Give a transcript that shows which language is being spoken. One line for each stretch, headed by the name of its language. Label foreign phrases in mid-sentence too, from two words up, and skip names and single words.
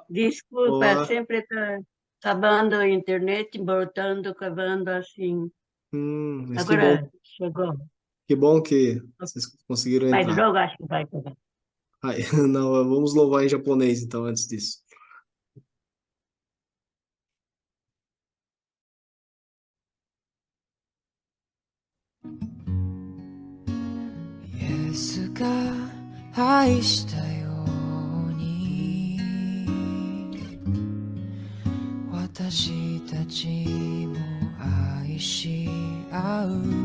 Portuguese: Desculpa, Olá. sempre tá acabando a internet, voltando, acabando assim. Mas Agora chegou. que bom que vocês conseguiram Mas entrar. logo acho que vai pegar. Ai, não, vamos louvar em japonês, então, antes disso.
Japanese: Yesuが愛したように私たちも愛し合う